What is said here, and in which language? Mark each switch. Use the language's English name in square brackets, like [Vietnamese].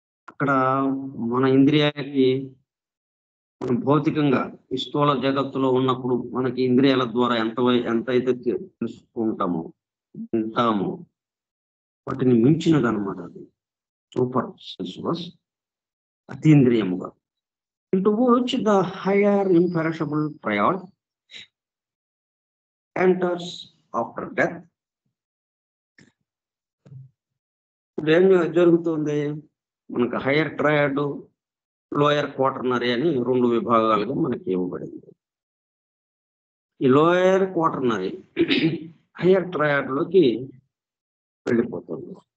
[Telugu] అక్కడ మన ఇంద్రియాలకి మనం భౌతికంగా ఈ స్థూల జగత్తులో ఉన్నప్పుడు మనకి ఇంద్రియాల ద్వారా ఎంతైతే తెలుసుకుంటామో వింటామో వాటిని మించినది అనమాట. అది super సెన్సువస్, అతీంద్రియముగా. [English] into which the higher imperishable triad enters after death. [Telugu] ఏం జరుగుతుంది? మనకు హైయర్ ట్రయాడ్, లోయర్ క్వాటర్నరీ అని 2 విభాగాలుగా మనకి ఇవ్వబడింది. ఈ లోయర్ క్వాటర్నరీ హైయర్ ట్రయాడ్ లోకి వెళ్ళిపోతుంది.